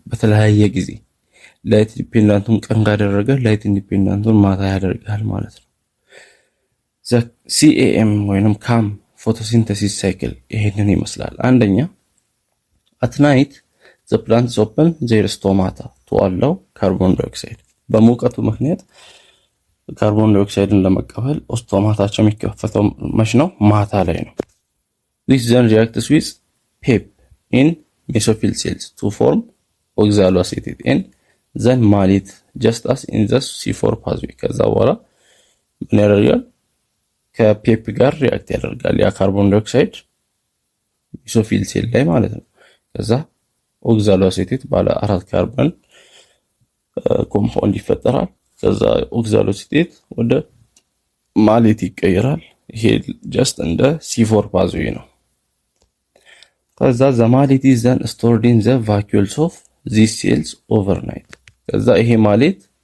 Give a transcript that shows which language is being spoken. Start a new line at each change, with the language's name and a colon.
Amharic: በተለያየ ጊዜ ላይት ዲፔንዳንቱን ቀን ካደረገ ላይት ኢንዲፔንዳንቱን ማታ ያደርጋል ማለት ነው። ሲኤኤም ወይንም ካም ፎቶሲንተሲስ ሳይክል ይሄንን ይመስላል። አንደኛ
English: at night the plants open their stomata to allow carbon dioxide
Amharic: በሙቀቱ ምክንያት ካርቦን ዳይኦክሳይድን ለመቀበል ስቶማታቸው የሚከፈተው መች ነው? ማታ ላይ ነው።
English: this then reacts with PEP in mesophyll cells to form oxaloacetate and then malate just as in the C4 pathway
Amharic: ከዛ በኋላ ምን ያደርጋል? ከፔፕ ጋር ሪአክት ያደርጋል ያ ካርቦን ዳይኦክሳይድ ሜሶፊል ሴል ላይ ማለት ነው። ከዛ ኦክዛሎአሴቴት ባለ 4 ካርበን ኮምፓውንድ ይፈጠራል። ከዛ ኦክዛሎአሴቴት ወደ ማሌት ይቀየራል። ይሄ ጀስት እንደ C4 ፓዝዌይ ነው። ከዛ
English: the malate is then stored in the vacuoles of these cells overnight
Amharic: ከዛ ይሄ ማሌት